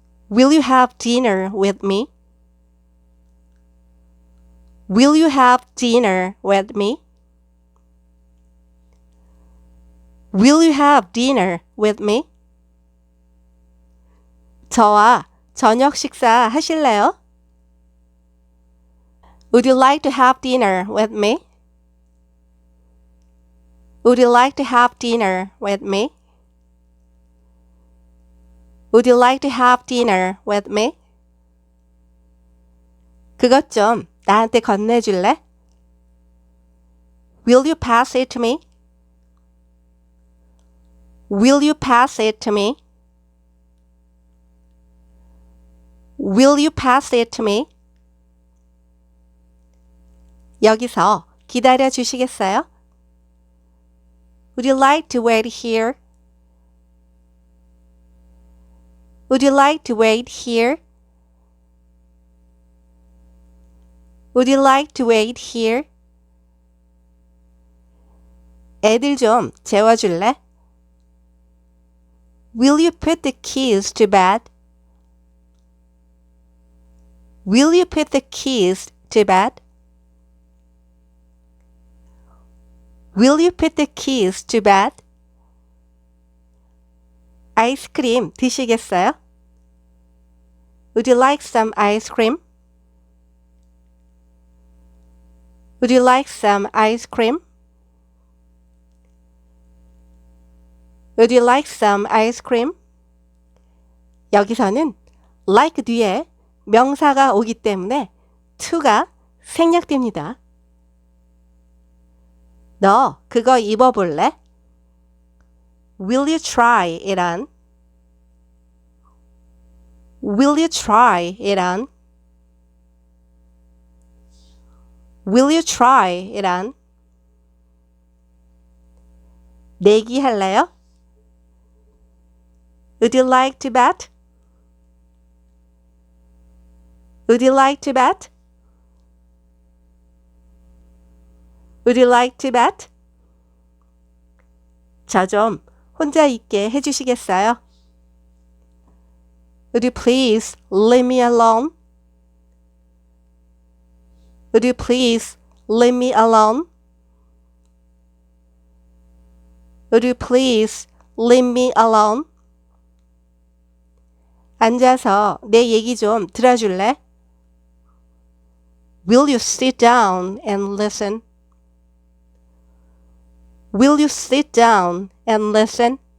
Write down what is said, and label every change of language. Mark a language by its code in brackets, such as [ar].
[en] Will you have dinner with me? Will you have dinner with me? Will you have dinner with me? [ko] 저와 저녁 식사 하실래요? [en] Would you like to have dinner with me? Would you like to have dinner with me? Would you like to have dinner with me? [ko] 그것 좀 나한테 건네줄래? [en] Will you pass it to me? Will you pass it to me? Will you pass it to me? [ko] 여기서 기다려 주시겠어요? [en] Would you like to wait here? Would you like to wait here? Would you like to wait here? [ko] 애들 좀 재워줄래? [en] Will you put the kids to bed? Will you put the kids to bed? Will you put the kids to bed? [ko] 아이스크림 드시겠어요? [en] Would you like some ice cream? Would you like some ice cream? Would you like some ice cream? [ko] 여기서는 like 뒤에 명사가 오기 때문에 to가 생략됩니다. 너 그거 입어볼래? [en] Will you try it on? Will you try it on? Will you try it on? [ko] 내기 할래요? [en] Would you like to bet? Would you like to bet? Would you like to bet? [ko] 저 좀 혼자 있게 해주시겠어요? [en] Would you please leave me alone? Would you please leave me alone? Would you please leave me alone? [ko] 앉아서 내 얘기 좀 들어줄래? [en] Will you sit down and listen? Will you sit down and listen?